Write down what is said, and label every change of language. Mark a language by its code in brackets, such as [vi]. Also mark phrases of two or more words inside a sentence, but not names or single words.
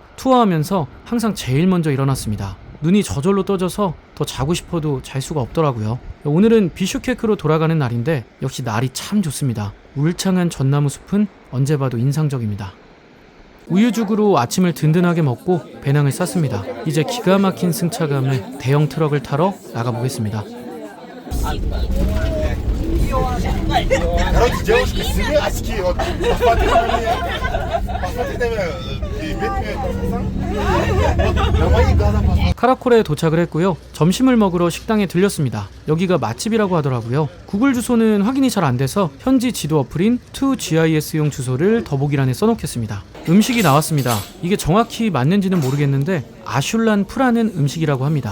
[ko] 투어하면서 항상 제일 먼저 일어났습니다. 눈이 저절로 떠져서 더 자고 싶어도 잘 수가 없더라고요. 오늘은 비슈케크로 돌아가는 날인데 역시 날이 참 좋습니다. 울창한 전나무 숲은 언제 봐도 인상적입니다. 우유죽으로 아침을 든든하게 먹고 배낭을 쌌습니다. 이제 기가 막힌 승차감에 대형 트럭을 타러 나가보겠습니다. [ru] Короче, девушка сирийский, вот посмотри на мои глаза. [ko] 카라콜에 도착을 했고요. 점심을 먹으러 식당에 들렸습니다. 여기가 맛집이라고 하더라고요. 구글 주소는 확인이 잘 안 돼서 현지 지도 어플인 2GIS용 주소를 더보기란에 써놓겠습니다. 음식이 나왔습니다. 이게 정확히 맞는지는 모르겠는데 아슐란 프라는 음식이라고 합니다.